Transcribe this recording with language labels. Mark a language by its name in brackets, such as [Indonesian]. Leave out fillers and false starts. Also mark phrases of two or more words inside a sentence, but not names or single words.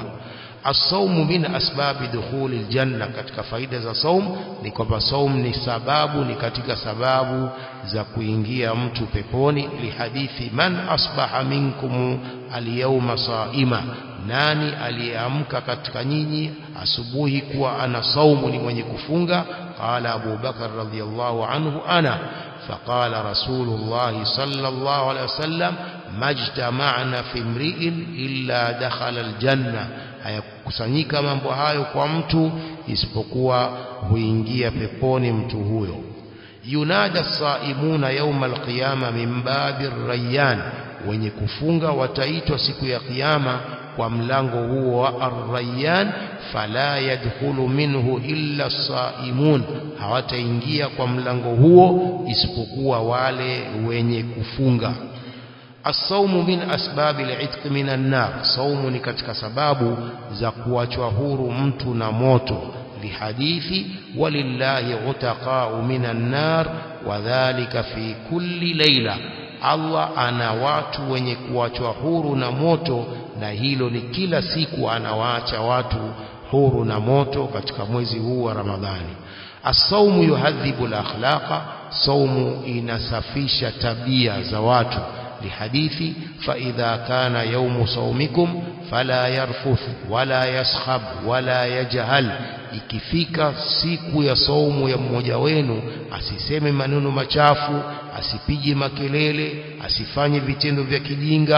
[Arabic] الصوم من أسباب دخول الجنة, [Swahili] katika faida za saum ni kwamba saum ni sababu, ni katika sababu za kuingia mtu peponi, [Arabic] لحديث من أصبح منكم اليوم صائما, [Swahili] nani aliyeamka katika nyinyi asubuhi kuwa ana saumu, ni mwenye kufunga. [Arabic] قال أبو بكر رضي الله عنه أنا، فقال رسول الله صلى الله عليه وسلم ما اجتمعن في امرئ إلا دخل الجنة, [Swahili] hayakusanyika mambo hayo kwa mtu isipokuwa huingia peponi mtu huyo. [Arabic] ينادى الصائمون يوم القيامة من باب الريان, [Swahili] wenye kufunga wataitwa siku ya kiyama kwa mlango huo wa ar-rayyan, [Arabic] فلا يدخل منه إلا الصائمون, [Swahili] hawataingia kwa mlango huo isipokuwa wale wenye kufunga. [Arabic] الصوم من أسباب العتق من النار, [Swahili] saumu ni katika sababu za kuachwa huru mtu na moto, [Arabic] لحديث ولله عتقاء من النار وذلك في كل ليلة, [Swahili] Allah ana watu wenye kuachwa huru na moto, na hilo ni kila siku anawaacha watu huru na moto katika mwezi huu wa Ramadhani. [Arabic] الصوم يهذب الأخلاق, [Swahili] saumu inasafisha tabia za watu, [Arabic] لحديث فإذا كان يوم صومكم فلا يرفث ولا يصخب ولا يجهل, [Swahili] ikifika siku ya saumu ya mmoja wenu asiseme maneno machafu, asipige makelele, asifanye vitendo vya kijinga.